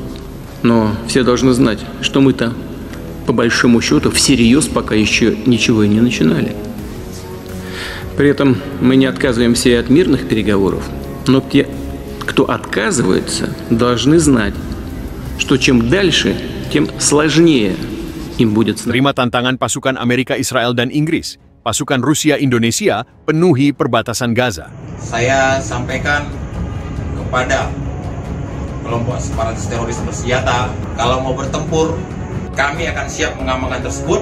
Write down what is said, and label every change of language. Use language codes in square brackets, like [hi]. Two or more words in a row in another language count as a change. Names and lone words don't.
[ru] Но все должны знать, что мы-то, по большому счету, всерьез пока еще ничего и не начинали. При этом мы не отказываемся и от мирных переговоров, но те, кто отказывается, должны знать, что чем дальше, тем сложнее им будет. [id] Terima tantangan pasukan Amerika, Israel, dan Inggris. Pasukan Rusia, Indonesia penuhi perbatasan Gaza. Saya sampaikan kepada kelompok separatis teroris bersenjata, kalau mau bertempur, kami akan siap mengamankan tersebut.